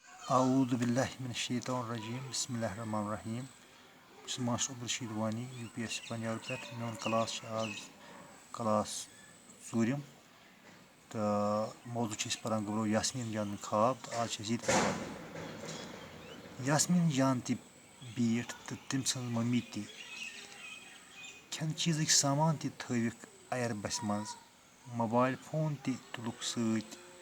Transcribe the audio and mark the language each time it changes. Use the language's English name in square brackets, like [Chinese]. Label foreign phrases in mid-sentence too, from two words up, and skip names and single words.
[Arabic] اعوذ باللہ من الشیطان الرجیم بسم اللہ الرحمن الرحیم [Kashmiri] بہٕ چھُس ماسٹر عبدالرشیٖد وانی UPSC پنجاب پٮ۪ٹھ میون کلاس چھُ آز کلاس ژوٗرِم تہٕ موضوٗع چھِ أسۍ پران گوٚبرو یاسمیٖن جانٕنۍ خواب تہٕ آز چھِ أسۍ یہِ تہِ پران یاسمیٖن جان تہِ بیٖٹھ تہٕ تٔمۍ سٕنٛز مٔمی تہِ کھٮ۪نہٕ چیٖزٕکۍ سامان تہِ تھٲوِکھ اَیَر بَسہِ منٛز [English] mobile phone [Kashmiri] تہِ تُلُکھ سۭتۍ